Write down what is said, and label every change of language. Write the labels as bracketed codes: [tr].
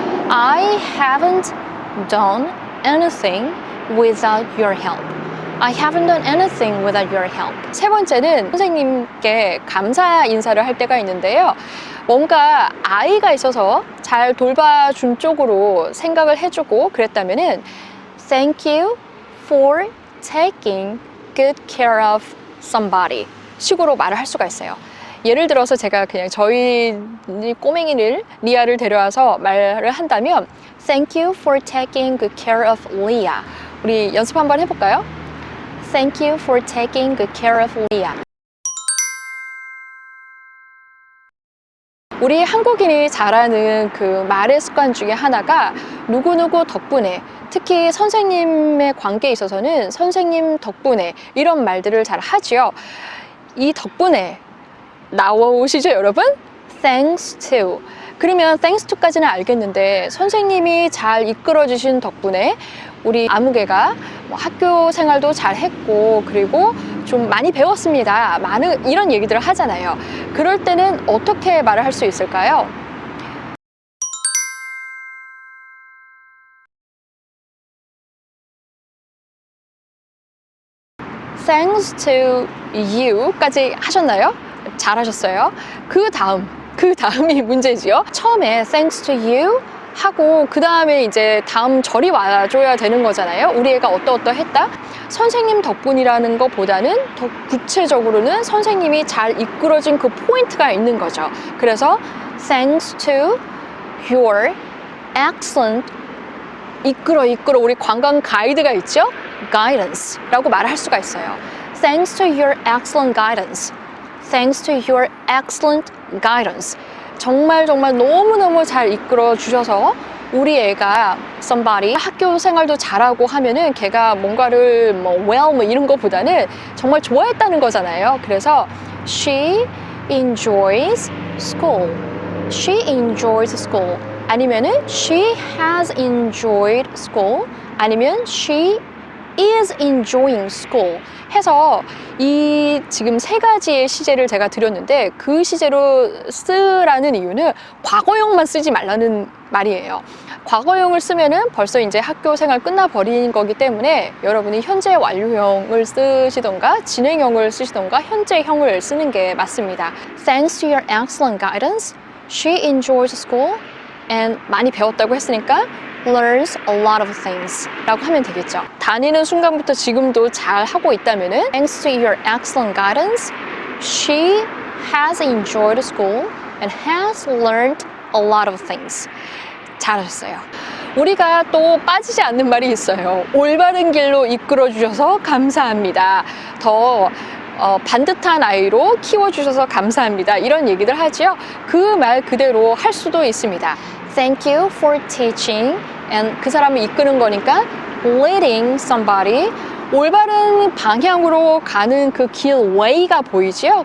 [en] I haven't done anything without your help. I haven't done anything without your help. [ko] 세 번째는 선생님께 감사 인사를 할 때가 있는데요. 뭔가 아이가 있어서 잘 돌봐준 쪽으로 생각을 해주고 그랬다면은 [en] Thank you for taking good care of somebody [ko] 식으로 말을 할 수가 있어요. 예를 들어서 제가 그냥 저희 꼬맹이를 리아를 데려와서 말을 한다면 [en] Thank you for taking good care of Leah. [ko] 우리 연습 한번 해볼까요? [en] Thank you for taking good care of Leah. [ko] 우리 한국인이 잘하는 그 말의 습관 중에 하나가 누구누구 덕분에, 특히 선생님의 관계에 있어서는 선생님 덕분에 이런 말들을 잘 하지요. 이 덕분에 나오시죠, 여러분? [en] Thanks to. [ko] 그러면 [en] thanks to [ko] 까지는 알겠는데 선생님이 잘 이끌어 주신 덕분에 우리 아무개가 뭐 학교 생활도 잘 했고 그리고 좀 많이 배웠습니다. 많은 이런 얘기들을 하잖아요. 그럴 때는 어떻게 말을 할 수 있을까요? [en] Thanks to you [ko] 까지 하셨나요? 잘하셨어요. 그 다음이 문제지요. 처음에 [en] thanks to you [ko] 하고 그 다음에 이제 다음 절이 와줘야 되는 거잖아요. 우리 애가 어떠어떠했다. 선생님 덕분이라는 것보다는 더 구체적으로는 선생님이 잘 이끌어진 그 포인트가 있는 거죠. 그래서 [en] thanks to your excellent [ko] 이끌어 우리 관광 가이드가 있죠? guidance라고 말을 할 수가 있어요. [en] Thanks to your excellent guidance. Thanks to your excellent guidance. [ko] 정말 너무너무 잘 이끌어 주셔서 우리 애가 somebody 학교 생활도 잘하고 하면은 걔가 뭔가를 well 이런 거보다는 정말 좋아했다는 거잖아요. 그래서 [en] she enjoys school. She enjoys school. [ko] 아니면은 [en] she has enjoyed school. [ko] 아니면 [en] she is enjoying school [ko] 해서 이 지금 세 가지의 시제를 제가 드렸는데 그 시제로 쓰라는 이유는 과거형만 쓰지 말라는 말이에요. 과거형을 쓰면은 벌써 이제 학교 생활 끝나버린 거기 때문에 여러분이 현재 완료형을 쓰시던가 진행형을 쓰시던가 현재형을 쓰는 게 맞습니다. [en] Thanks to your excellent guidance, she enjoys school and [ko] 많이 배웠다고 했으니까 [en] learns a lot of things [ko] 라고 하면 되겠죠. 다니는 순간부터 지금도 잘 하고 있다면은 [en] Thanks to your excellent guidance, she has enjoyed school and has learned a lot of things. [ko] 잘하셨어요. 우리가 또 빠지지 않는 말이 있어요. 올바른 길로 이끌어 주셔서 감사합니다. 더 반듯한 아이로 키워주셔서 감사합니다. 이런 얘기들 하지요. 그 말 그대로 할 수도 있습니다. [en] Thank you for teaching and [ko] 그 사람을 이끄는 거니까 [en] leading somebody [ko] 올바른 방향으로 가는 그 길 way가 보이지요.